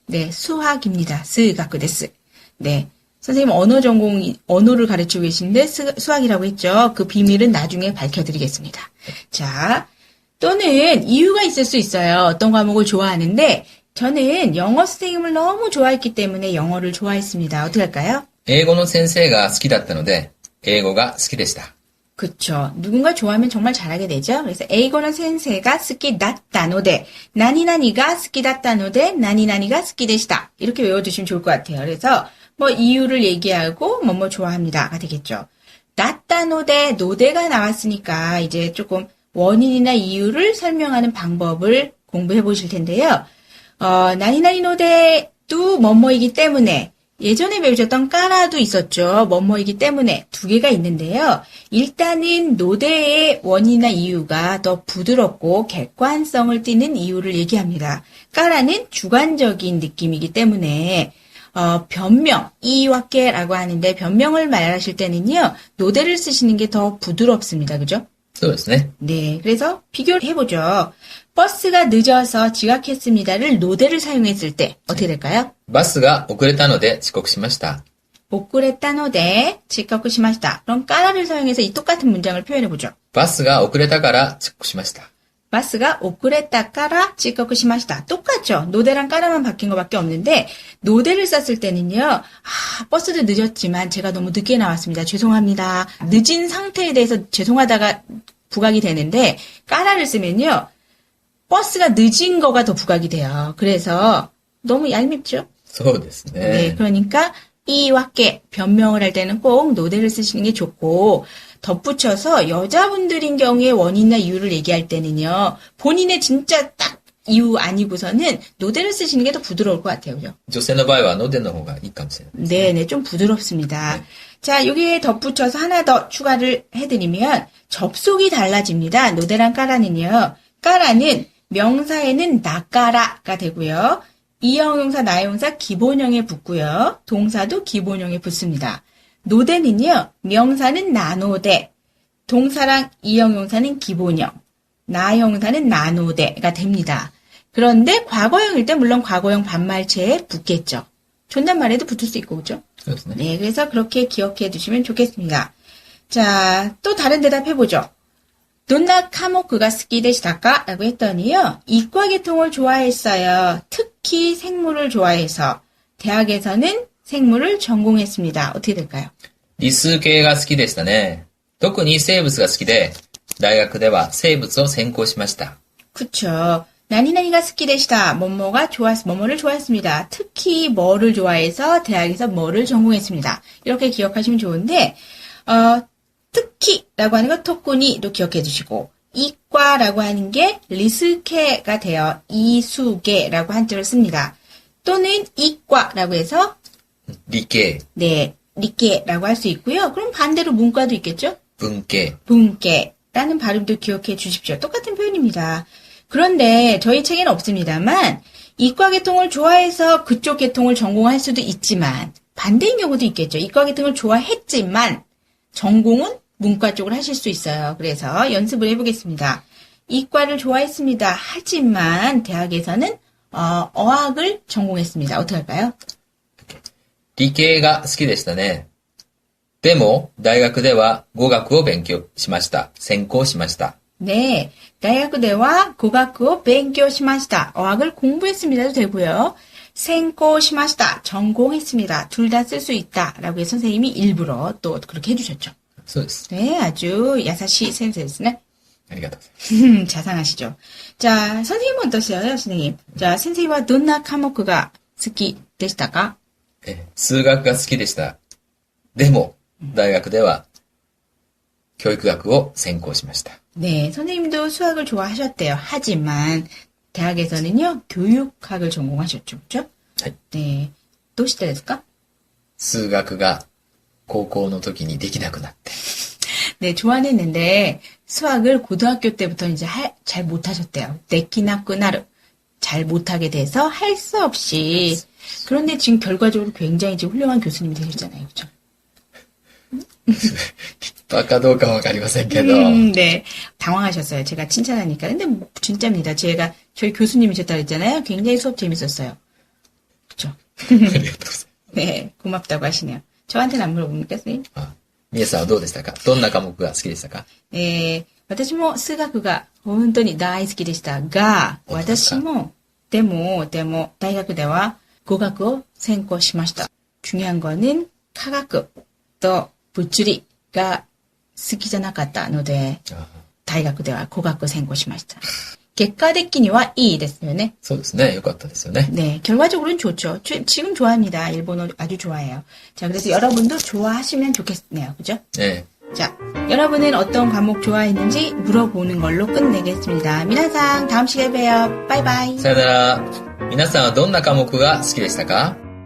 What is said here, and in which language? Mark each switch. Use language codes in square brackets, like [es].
[ko] 네, 수학입니다. 스가쿠 데스. 네. 선생님 언어를 가르치고 계신데 수학이라고 했죠. 그 비밀은 나중에 밝혀드리겠습니다. 자, 또는 이유가 있을 수 있어요. 어떤 과목을 좋아하는데 저는 영어 선생님을 너무 좋아했기 때문에 영어를 좋아했습니다. 어떻게 할까요? [ja] 英語の先生が好きだったので、英語が好きでした。 [ko] 그쵸. 누군가 좋아하면 정말 잘하게 되죠. 그래서 에이고는 센세가 스키 다따노데 나니나니가 스키 다따노데 나니나니가 스키 되시다. 이렇게 외워두시면 좋을 것 같아요. 그래서 뭐 이유를 얘기하고 뭐뭐 좋아합니다가 되겠죠. 다따노데 노데가 나왔으니까 이제 조금 원인이나 이유를 설명하는 방법을 공부해 보실 텐데요. 나니나니 노데도 뭐뭐이기 때문에 예전에 배우셨던 까라도 있었죠. 뭐뭐이기 때문에 두 개가 있는데요. 일단은 노대의 원인이나 이유가 더 부드럽고 객관성을 띠는 이유를 얘기합니다. 까라는 주관적인 느낌이기 때문에 변명, 이와케라고 하는데 변명을 말하실 때는요. 노대를 쓰시는 게 더 부드럽습니다. 그죠? [ja] そうですね。 [ko] 네, 그래서 비교를 해보죠. 버스가 늦어서 지각했습니다를 노대를 사용했을 때 어떻게 될까요? [ja] バスが遅れたので遅刻しました。 [ko] 오쿠레타노데 지각시마시다. 그럼 까라를 사용해서 이 똑같은 문장을 표현해보죠. [ja] バスが遅れたから遅刻しました。 [ko] 바스가 오쿠레타 까라 지각시마시다. 똑같죠? 노대랑 까라만 바뀐 것밖에 없는데 노대를 썼을 때는요. 버스도 늦었지만 제가 너무 늦게 나왔습니다. 죄송합니다. 늦은 상태에 대해서 죄송하다가 부각이 되는데 까라를 쓰면요. 버스가 늦은 거가 더 부각이 돼요. 그래서 너무 얄밉죠? [ja] そうですね。 [ko] 네, 그러니까 이와께 변명을 할 때는 꼭 노대를 쓰시는 게 좋고 덧붙여서 여자분들인 경우에 원인이나 이유를 얘기할 때는요. 본인의 진짜 딱 이유 아니고서는 노대를 쓰시는 게 더 부드러울 것 같아요. 그죠? [ja] 女性の場合はのでの方がいいかもしれない。 [ko] 네네, 좀 부드럽습니다. 자, 여기에 덧붙여서 하나 더 추가를 해드리면 접속이 달라집니다. 노대랑 까라는요. 까라는 명사에는 나까라가 되고요. 이형용사, 나형용사 기본형에 붙고요. 동사도 기본형에 붙습니다. 노대는요. 명사는 나노대, 동사랑 이형용사는 기본형, 나형용사는 나노대가 됩니다. 그런데 과거형일 때 물론 과거형 반말체에 붙겠죠. 존댓말에도 붙을 수 있고, 그죠? [ja] そうですね。 [ko] 네, 그래서 그렇게 기억해 두시면 좋겠습니다. 자, 또 다른 대답 해보죠. 돈나 카모크가 스키데시다까? 라고 했더니요. 이과 계통을 좋아했어요. 특히 생물을 좋아해서. 대학에서는 생물을 전공했습니다. 어떻게 될까요? [ja] 理数系が好きでしたね。特に生物が好きで、大学では生物を専攻しました。 [ko] 그쵸. 나니나니가 스키데시다. 뭐뭐를 좋아했습니다. 특히 뭐를 좋아해서 대학에서 뭐를 전공했습니다. 이렇게 기억하시면 좋은데, 특히라고 하는 거 토쿠니로 기억해 두시고, 이과라고 하는 게 리스케가 돼요. 이수계라고 한자를 씁니다. 또는 이과라고 해서 [ja] 理系、 [ko] 네, 리케라고 할 수 있고요. 그럼 반대로 문과도 있겠죠? [ja] 文系、 [ko] 분께라는 발음도 기억해 주십시오. 똑같은 표현입니다. 그런데 저희 책에는 없습니다만 이과 계통을 좋아해서 그쪽 계통을 전공할 수도 있지만 반대인 경우도 있겠죠. 이과 계통을 좋아했지만 전공은 문과 쪽을 하실 수 있어요. 그래서 연습을 해보겠습니다. 이과를 좋아했습니다. 하지만 대학에서는 어학을 전공했습니다. 어떻게 할까요? [ja] 理系が好きでしたね。でも、大学では語学を勉強しました。専攻しました。 네, 다이학대와 고학교勉強しました. [ko] 어학을 공부했습니다도 되고요. 생고しました.전공했습니다. 둘 다 쓸 수 있다라고 해서 선생님이 일부러 또 그렇게 해주셨죠. [ja] そうです。 [ko] 네, 아주 야사시 센스였네. [ja] ありがとうございます。 [ko] 자상하시죠. 자, 선생님은 어떠세요, 선생님? [ja] 자, 선생님과 돈나科目が好きでしたか? 数学が好きでした。でも、大学では教育学を専攻しました。 [ko] 네, 선생님도 수학을 좋아하셨대요. 하지만 대학에서는요, 교육학을 전공하셨죠, 그렇죠? [ja] はい。 네, どうしてですか? 数学が高校の時にできなくなって。 [ko] 네, 좋아는 했는데 수학을 고등학교 때부터 이제 잘 못하셨대요. 데키나쿠나르. 잘 못하게 돼서 할 수 없이. 그런데 지금 결과적으로 굉장히 지금 훌륭한 교수님이 되셨잖아요, 그렇죠? [ja] 立派かどうかわかりませんけど。 [ko] 네, 당황하셨어요. 제가 칭찬하니까. 근데 뭐, 진짜입니다. 저희 교수님이셨다 그랬잖아요. 굉장히 수업 재밌었어요. 그렇죠? [ja] ありがとうございます。 [ko] 네, 고맙다고 하시네요. 저한테는 안 물어봅니까, 선생님? [ja] みえさんはどうでしたか？どんな科目が好きでしたか？ 네, 私も数学が本当に大好きでしたが、私も、でも、大学では語学を専攻しました. [ko] 중요한 거는 [ja] 科学と物理が好きじゃなかったので、大学では語学を専攻しました. 結果的にはいいですよね. そうですね。よかったですよね。 [ko] 네, 결과적으로는 좋죠. 지금 좋아합니다. 일본어 아주 좋아해요. 자, 그래서 여러분도 좋아하시면 좋겠네요. 그죠? 네. 자, 여러분은 어떤 과목 좋아했는지 물어보는 걸로 끝내겠습니다. 미나상 다음 시간에 봬요. 바이바이. [ja] さよなら。皆さんはどんな科目が好きでしたか？